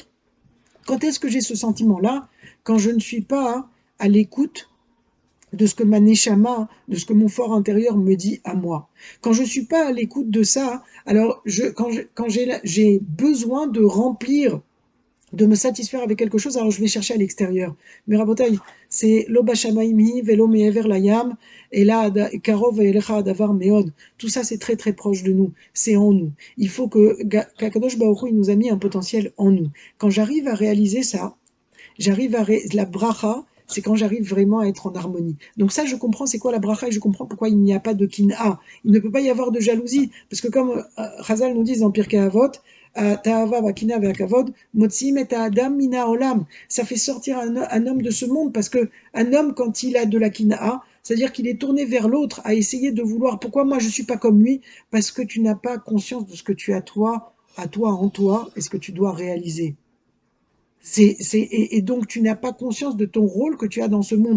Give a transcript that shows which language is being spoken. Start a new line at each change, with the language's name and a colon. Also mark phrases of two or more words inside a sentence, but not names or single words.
French: Quand est-ce que j'ai ce sentiment-là? Quand je ne suis pas à l'écoute de ce que ma neshama, de ce que mon fort intérieur me dit à moi. Quand je ne suis pas à l'écoute de ça, alors quand j'ai besoin de remplir de me satisfaire avec quelque chose, alors je vais chercher à l'extérieur. Mais Rabotai, c'est
Hebrew: לא בשמים היא ולא מעבר לים,
French: et là,
Hebrew: קרוב אליך הדבר מאד.
French: Tout ça, c'est très très proche de nous. C'est en nous. Il faut qu'
Hebrew: הקדוש ברוך הוא,
French: il nous a mis un potentiel en nous. Quand j'arrive à réaliser ça, la bracha, c'est quand j'arrive vraiment à être en harmonie. Donc ça, je comprends c'est quoi la bracha et je comprends pourquoi il n'y a pas de kin'a. Il ne peut pas y avoir de jalousie, parce que comme Chazal nous dit dans Pirkei Avot,
Hebrew: התאוה והקנאה והכבוד מוציאים את האדם מן העולם.
French: Ça fait sortir un homme de ce monde, parce que un homme, quand il a de la kin'a, c'est-à-dire qu'il est tourné vers l'autre, à essayer de vouloir, pourquoi moi je suis pas comme lui? Parce que tu n'as pas conscience de ce que tu as à toi, en toi, et ce que tu dois réaliser. Et donc tu n'as pas conscience de ton rôle que tu as dans ce monde.